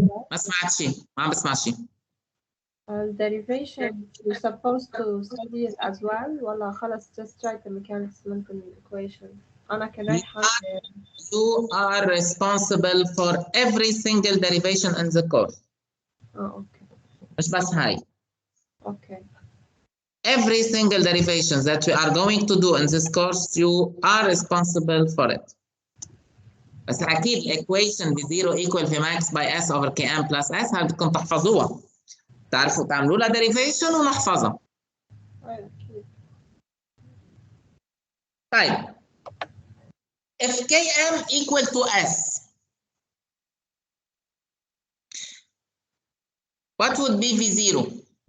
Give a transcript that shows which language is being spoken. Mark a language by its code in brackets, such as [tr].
[ar] ما سمعت شيء، ما عم بسمع شيء. [en] derivation you're supposed to study it as well [ar] ولا خلص [en] just write the Michaelis-Menten equation. [ar] أنا كرايحة. [en] You are responsible for every single derivation in the course. okay. [ar] مش بس هاي. [en] Okay. Every single derivation that we are going to do in this course, you are responsible for it. [ar] بس اكيد الايكويشن V0 equal Vmax by S over Km plus S هل بدكم تحفظوها. تعرفوا تعملوا لها derivation ونحفظها. [en] طيب if Km equal to S, what would be V0?